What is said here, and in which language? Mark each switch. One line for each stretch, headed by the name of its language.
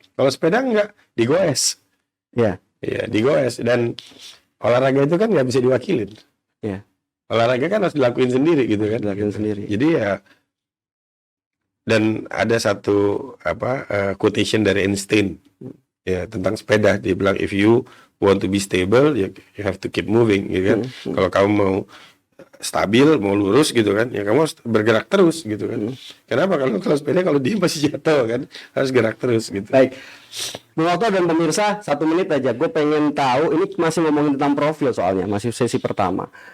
Indonesian: Kalau sepeda enggak, digoes. Ya. Iya, digoes. Dan olahraga itu kan nggak bisa diwakilin. Ya. Olahraga kan harus dilakuin sendiri gitu kan. Dilakuin sendiri. Jadi ya. Dan ada satu quotation dari Einstein ya tentang sepeda. Dia bilang,
English: if you want to be stable, you have to keep moving,
Indonesian: gitu kan. Kalau kamu mau stabil, mau lurus gitu kan, ya kamu harus bergerak terus gitu kan. Kenapa? Kalau sepeda kalau diem pasti jatuh kan, harus gerak terus gitu. Baik, Bung Okto dan pemirsa, 1 menit aja. Gue pengen tahu, ini masih ngomongin tentang profil soalnya, masih sesi pertama.